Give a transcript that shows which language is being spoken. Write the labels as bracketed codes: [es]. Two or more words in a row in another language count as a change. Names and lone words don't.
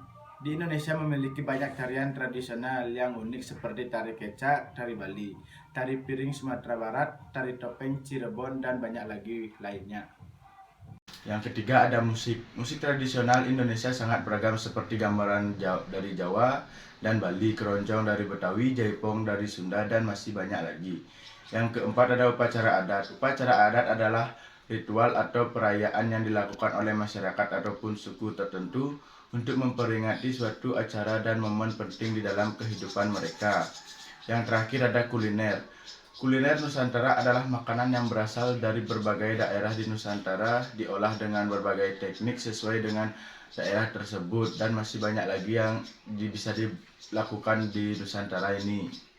[id] Di Indonesia memiliki banyak tarian tradisional yang unik seperti tari kecak, tari Bali, tari piring Sumatera Barat, tari topeng Cirebon, dan banyak lagi lainnya. Yang ketiga ada musik. Musik tradisional Indonesia sangat beragam seperti gambaran dari Jawa dan Bali, keroncong dari Betawi, jaipong dari Sunda, dan masih banyak lagi. Yang keempat ada upacara adat. Upacara adat adalah ritual atau perayaan yang dilakukan oleh masyarakat ataupun suku tertentu untuk memperingati suatu acara dan momen penting di dalam kehidupan mereka. Yang terakhir ada kuliner. Kuliner Nusantara adalah makanan yang berasal dari berbagai daerah di Nusantara, diolah dengan berbagai teknik sesuai dengan daerah tersebut, dan masih banyak lagi yang bisa dilakukan di Nusantara ini.